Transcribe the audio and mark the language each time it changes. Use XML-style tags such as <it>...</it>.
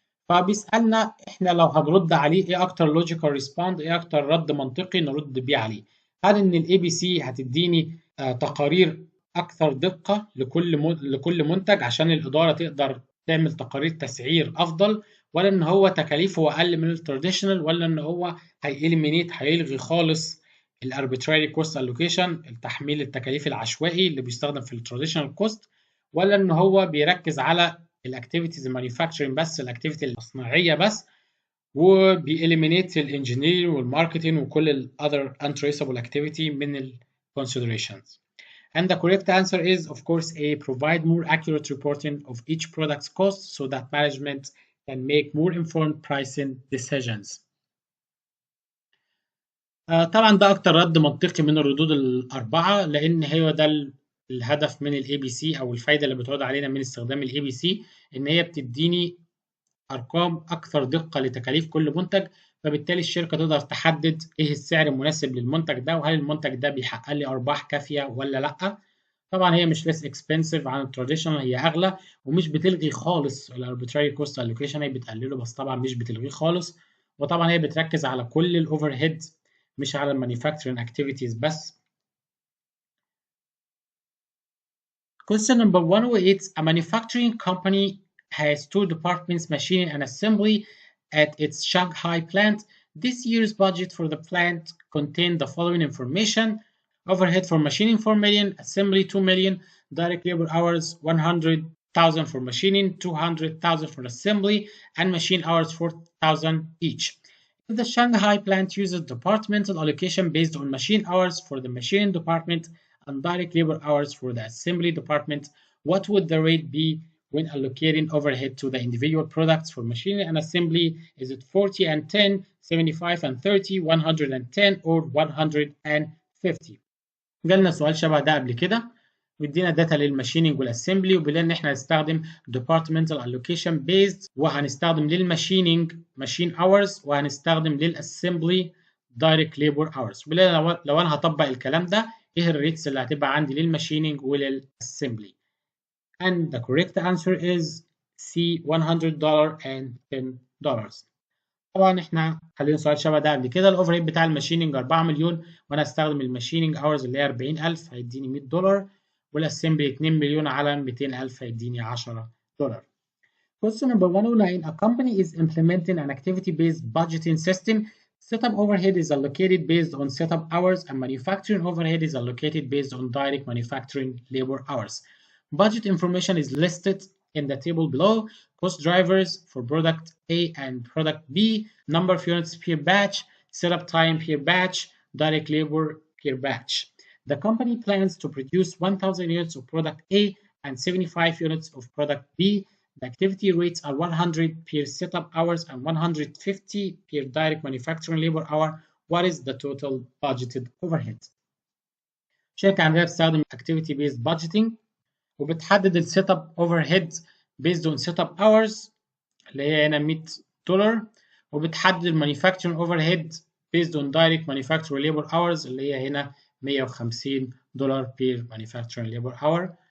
<ar>فبيسالنا احنا لو هنرد عليه ايه اكتر لوجيكال ريسبوند، ايه اكتر رد منطقي نرد بيه عليه؟ هل ان الاي بي سي هتديني تقارير اكثر دقه لكل منتج عشان الاداره تقدر تعمل تقارير تسعير افضل، ولا ان هو تكاليفه اقل من التراديشنال، ولا ان هو هيلغي خالص الاربيتراري كوست الوكيشن، التحميل التكاليف العشوائي اللي بيستخدم في التراديشنال كوست، ولا ان هو بيركز على الاكتيفيتيز المانيفاكتشرنج بس، الاكتيفيتي التصنيعيه بس، وبيإليمينيت الانجينير والماركتنج وكل الاذر</ar> <en>untraceable activity</en> <ar>من ال considerations.</ar> <en>And the correct answer is of course A, provide more accurate reporting of each product's cost so that management can make more informed pricing decisions.</en> <ar>طبعا ده اكتر رد منطقي من الردود الاربعه، لان هو ده الهدف من الاي بي سي، او الفايده اللي بتعود علينا من استخدام الاي بي سي، ان هي بتديني ارقام اكثر دقه لتكاليف كل منتج، فبالتالي الشركه تقدر تحدد ايه السعر المناسب للمنتج ده، وهل المنتج ده بيحقق لي ارباح كافيه ولا لا. طبعا هي مش</ar> <en>less expensive</en> <ar>عن التراديشنال، هي اغلى، ومش بتلغي خالص الاربيتراري كوست الوكيشن، هي بتقلله بس طبعا مش بتلغيه خالص. وطبعا هي بتركز على كل الاوفر هيد مش على المانيفاكتشرنج اكتيفيتيز بس.</ar> <en>Question number 108. A manufacturing company has two departments, machining and assembly, at its Shanghai plant. This year's budget for the plant contained the following information: overhead for machining 4 million, assembly 2 million, direct labor hours 100,000 for machining, 200,000 for assembly, and machine hours 4,000 each. If the Shanghai plant uses departmental allocation based on machine hours for the machining department and direct labor hours for the assembly department, what would the rate be when allocating overhead to the individual products for machining and assembly? Is it 40 and 10, 75 and 30, 110 or 150؟</en> <ar>جالنا سؤال شبه ده قبل كده، وادينا داتا للماشيننج والاسمبلي، وبيقول ان احنا هنستخدم departmental allocation based، وهنستخدم للماشيننج machine hours، وهنستخدم للاسمبلي direct labor hours. لو انا هطبق الكلام ده ايه الريتس اللي هتبقى عندي للماشيننج وللاسمبلي.</ar> <en>and the correct answer is C $100 and $10.</en> <ar>طبعا احنا خلينا سؤال شبه ده قبل كده. الاوفر هيد بتاع الماشيننج 4 مليون وانا استخدم الماشيننج اورز اللي هي 40,000 هيديني $100 والاسمبلي 2 مليون على 200,000 هيديني $10.</ar> <en>Question number 109. A company is implementing an activity-based budgeting system. Setup overhead is allocated based on setup hours and manufacturing overhead is allocated based on direct manufacturing labor hours. Budget information is listed in the table below. Cost drivers for product A and product B, number of units per batch, setup time per batch, direct labor per batch. The company plans to produce 1,000 units of product A and 75 units of product B. The activity rates are 100 per setup hours and 150 per direct manufacturing labor hour. What is the total budgeted overhead?</en> <ar>شركة عندها بتستخدم activity based budgeting وبتحدد السيت اب اوفر هيد</ar> <en>based on setup hours</en> <ar>اللي هي هنا $100 وبتحدد المانيفاكتشرنج اوفر هيد</ar> <en>based on direct manufacturing labor hours</en> <ar>اللي هي هنا $150</ar> <en>per manufacturing labor hour.</en>